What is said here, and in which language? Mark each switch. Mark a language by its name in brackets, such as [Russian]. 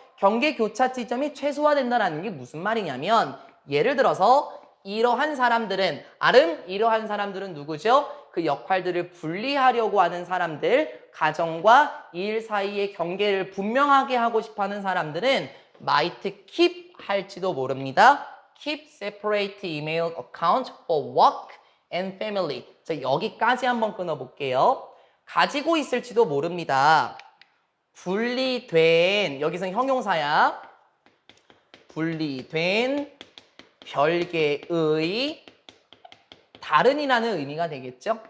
[Korean] 경계 교차 지점이 최소화된다는 게 무슨 말이냐면 예를 들어서 이러한 사람들은 이러한 사람들은 누구죠? 그 역할들을 분리하려고 하는 사람들, 가정과 일 사이의 경계를 분명하게 하고 싶어하는 사람들은 [English] might keep [Korean] 할지도 모릅니다. [English] Keep separate email account for work and family. [Korean] 자, 여기까지 한번 끊어볼게요. 가지고 있을지도 모릅니다. 분리된, 여기서 형용사야. 분리된 별개의 다른이라는 의미가 되겠죠?